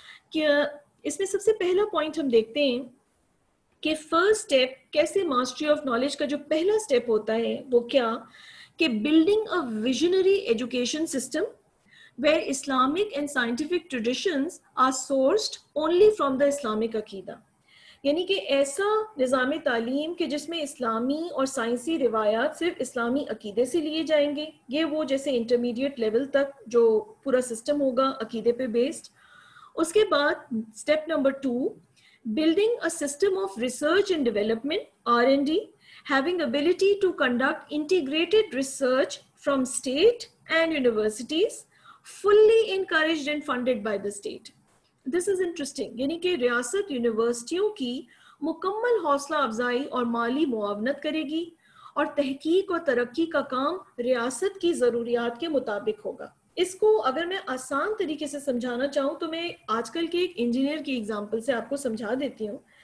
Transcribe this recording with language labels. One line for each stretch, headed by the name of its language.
Urdu: کہ اس میں سب سے پہلا پوائنٹ ہم دیکھتے ہیں کہ فرسٹ اسٹیپ کیسے ماسٹری آف نالج کا جو پہلا اسٹیپ ہوتا ہے وہ کیا کہ
English: building a visionary education system where Islamic and scientific traditions are sourced only from the Islamic
Urdu: عقیدہ. یعنی کہ ایسا نظام تعلیم کہ جس میں اسلامی اور سائنسی روایات صرف اسلامی عقیدے سے لیے جائیں گے. یہ وہ جیسے انٹرمیڈیٹ لیول تک جو پورا سسٹم ہوگا عقیدے پہ بیسڈ. اس کے بعد step number 2
English: building a system of research and development R&D having ability to conduct integrated research from state and universities fully encouraged and funded by the state. This is interesting.
Urdu: یعنی کہ ریاست یونیورسٹیوں کی مکمل حوصلہ افزائی اور مالی معاونت کرے گی اور تحقیق اور ترقی کا کام ریاست کی ضروریات کے مطابق ہوگا. اس کو اگر میں آسان طریقے سے سمجھانا چاہوں تو میں آج کل کے ایک انجینئر کی ایگزامپل سے آپ کو سمجھا دیتی ہوں.